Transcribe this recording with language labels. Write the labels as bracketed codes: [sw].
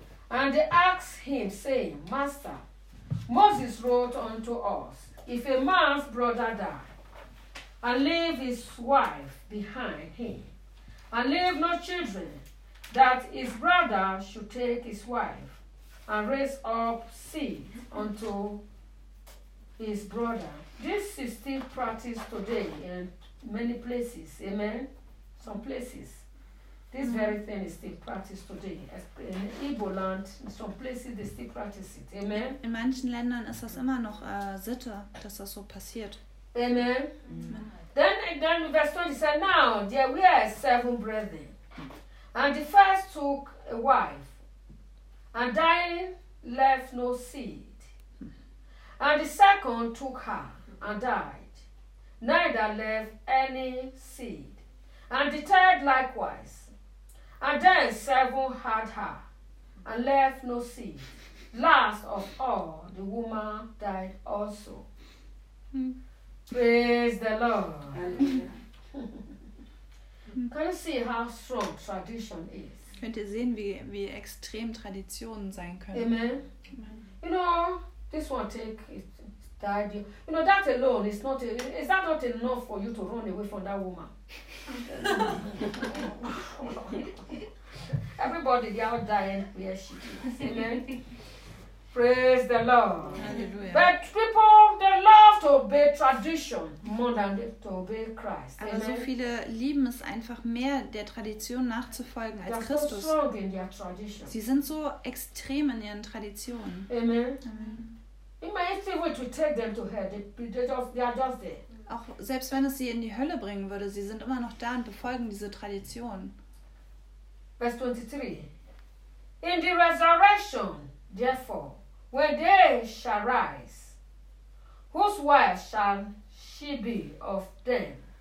[en] And they ask him, saying, Master, Moses wrote unto us, if a man's brother die, and leave his wife behind him, and leave no children, that his brother should take his wife and raise up seed unto his brother. This is still practiced today in many places. Amen? Some places. This very thing is still practiced today. In Igbo land, in some places they still practice it. Amen? [de] In manchen Ländern ist das immer noch Sitte, dass das so passiert. [en] Amen? Amen. Then verse 20 said, now there were seven brethren. And the first took a wife, and dying left no seed. And the second took her, and died, neither left any seed. And the third likewise. And then seven had her, and left no seed. Last of all, the woman died also. Praise the Lord. Can you see how strong tradition is? [de] Könnt ihr sehen, wie extrem Traditionen sein können? [en] Amen. Amen. You know, this one take it died. You know, that alone is not is that not enough for you to run away from that woman? Everybody, they all dying where she is. Amen. Praise the Lord. Hallelujah. But people, they love to obey tradition more than to obey Christ. [de] Aber so viele lieben es einfach mehr, der Tradition nachzufolgen als Christus. [en] They are so strong in their tradition. [de] Sie sind so extrem in ihren Traditionen. [en] Amen. Amen. It might even take them to hell. They are just there. [de] Auch selbst wenn es sie in die Hölle bringen würde, sie sind immer noch da und befolgen diese Tradition. [en] Verse 23. In the resurrection, therefore, when they shall rise, whose wife shall she be of them?